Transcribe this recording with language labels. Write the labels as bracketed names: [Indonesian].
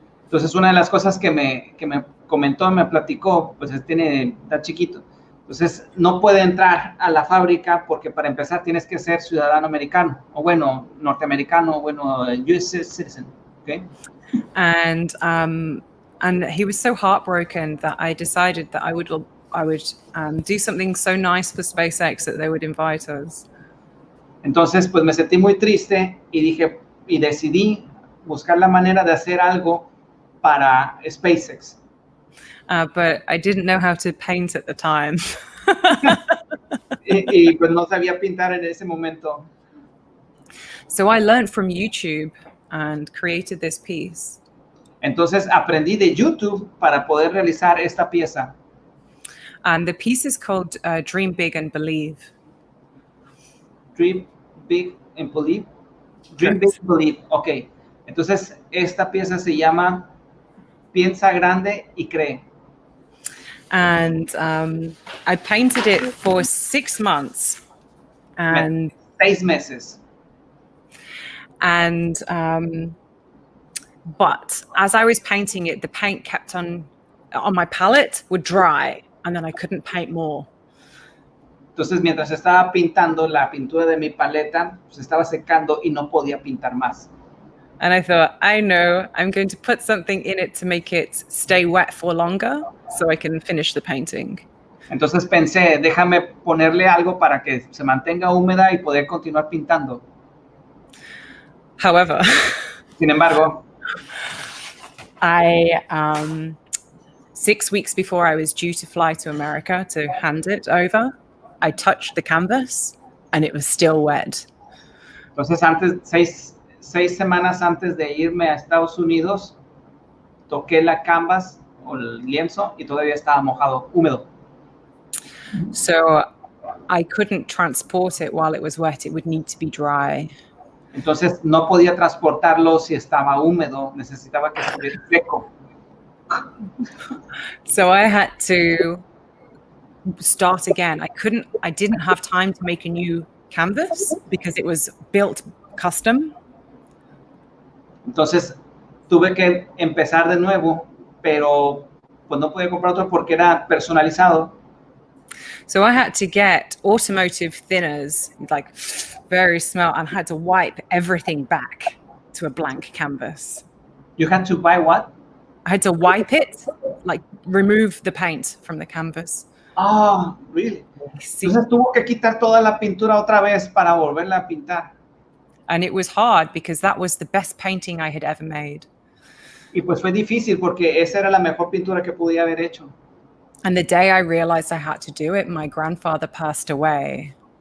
[Spanish] Entonces, una de las cosas que me comentó, me platicó, pues está chiquito. Entonces, no puede entrar a la fábrica porque para empezar tienes que ser ciudadano americano, o bueno, norteamericano, o bueno, [English] US citizen, [Spanish] ¿ok? [English] And he was so heartbroken that I decided that I would do something so nice for SpaceX that they would invite us. [Spanish] Entonces, pues me sentí muy triste y decidí buscar la manera de hacer algo para SpaceX. [English] But I didn't know how to paint at the time. [Spanish] y pues no sabía pintar en ese momento. [English] So I learned from YouTube and created this piece. [Spanish] Entonces aprendí de YouTube para poder realizar esta pieza. [English] And the piece is called Dream Big and Believe. Dream Big and Believe. Dream Big and Believe. Ok. [Spanish] Entonces esta pieza se llama Piensa grande y cree. [English] And I painted it for 6 months. And [Spanish] 6 meses. [English] And but as I was painting it, the paint kept on my palette would dry, and then I couldn't paint more. [Spanish] Entonces, mientras estaba pintando, la pintura de mi paleta se estaba secando y no podía pintar más. [English] And I thought, I know, I'm going to put something in it to make it stay wet for longer so I can finish the painting. [Spanish] Entonces pensé, déjame ponerle algo para que se mantenga húmeda y poder continuar pintando. [English] However, [Spanish] sin embargo, [English] I 6 weeks before I was due to fly to America to hand it over, I touched the canvas and it was still wet. [Spanish] Entonces, seis semanas antes de irme a Estados Unidos, toqué la canvas o el lienzo y todavía estaba mojado, húmedo. [English] So I couldn't transport it while it was wet. It would need to be dry. [Spanish] Entonces no podía transportarlo si estaba húmedo, necesitaba que estuviera seco. [English] So I had to start again. I didn't have time to make a new canvas because it was built custom. [Spanish] Entonces tuve que empezar de nuevo, pero pues no podía comprar otro porque era personalizado. [English] So I had to get automotive thinners, like very small, and had to wipe everything back to a blank canvas. You had to buy what? I had to wipe it, like remove the paint from the canvas. Oh, really? [Spanish] Sí. Entonces tuvo que quitar toda la pintura otra vez para volverla a pintar. [English] And it was hard because that was the best painting I had ever made. [Spanish] Y pues fue difícil porque esa era la mejor pintura que podía haber hecho. [English] And the day I realized I had to do it, my grandfather passed away.